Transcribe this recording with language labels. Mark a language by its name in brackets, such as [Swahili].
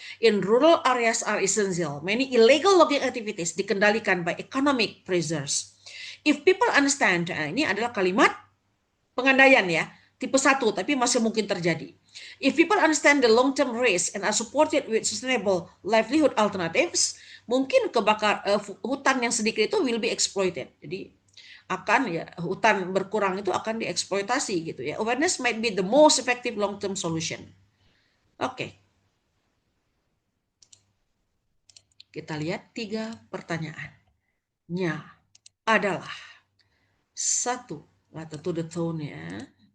[English] In rural areas are essential. Many illegal logging activities [Indonesian] dikendalikan [English] by economic pressures. If people understand, [Indonesian] ini adalah kalimat pengandaian ya, tipe 1 tapi masih mungkin terjadi. [English] If people understand the long-term risk and are supported with sustainable livelihood alternatives, [Indonesian] mungkin hutan yang sedikit itu [English] will be exploited. [Indonesian] Jadi akan ya hutan berkurang itu akan dieksploitasi gitu ya. [English] Awareness might be the most effective long-term solution. [Indonesian] Oke. Kita lihat 3 pertanyaannya adalah 1, tentu [English] the tone [Indonesian] ya.